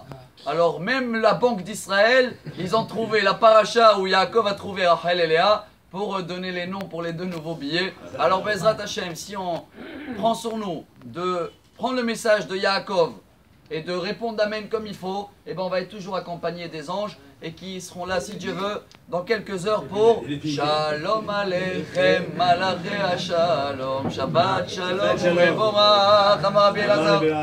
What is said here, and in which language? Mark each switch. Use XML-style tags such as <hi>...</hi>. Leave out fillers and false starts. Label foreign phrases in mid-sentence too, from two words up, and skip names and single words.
<fr>Alors même la Banque d'Israël, ils ont trouvé la paracha où Yaakov a trouvé Rachel et Léa pour donner les noms pour les 2 nouveaux billets. Alors</fr> <he>בעזרת השם,</he> <fr>si on prend sur nous de prendre le message de Yaakov et de répondre Amen comme il faut, et ben on va être toujours accompagné des anges et qui seront là, si Dieu veut, dans quelques heures pour</fr> <he>שלום עליכם מלאכי שלום שבת שלום ומבורך אמר רבי אלעזר.</he>